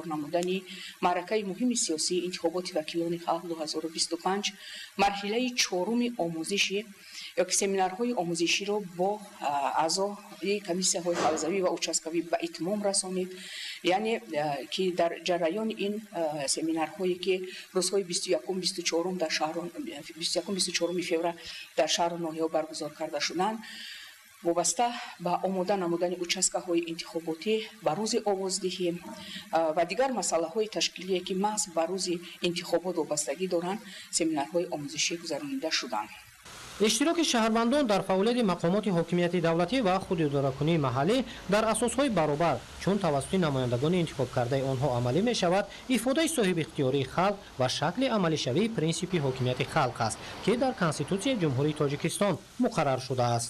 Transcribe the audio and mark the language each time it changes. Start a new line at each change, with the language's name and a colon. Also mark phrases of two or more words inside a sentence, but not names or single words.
Tajik: намудани маъракаи муҳими сиёсии интихоботи вакилони халқ 2025 марҳилаи 4-уми омӯзиши ёки семинарҳои омӯзиширо бо аъзои комиссияҳои ҳавзавӣ ва участкавӣ ба итмом расонид, яъне ки дар ҷараёни ин семинарҳое ки рӯзҳои 21-24 дар шаҳру 21-24 феврал дар шаҳру ноҳияҳо баргузор карда шуданд,
Persian: وابسته به
Tajik: آماده نمودن участкаҳои интихоботӣ ба рӯзи овоздиҳӣ ва дигар масъалаҳои ташкилие ки маҳз ба рӯзи интихобот вобастагӣ доранд семинарҳои омӯзишӣ гузаронида шуданд. иштироки шаҳрвандон дар фаъолияти мақомоти ҳокимияти давлатӣ ва худидоракунии маҳаллӣ дар асосҳои баробар чун тавассути намояндагони интихобкардаи онҳо амалӣ мешавад ифодаи соҳибихтиёрии халқ ва шакли амалишавии принсипи ҳокимияти халқ аст ки дар Конститутсияи Ҷумҳурии Тоҷикистон муқаррар шудааст.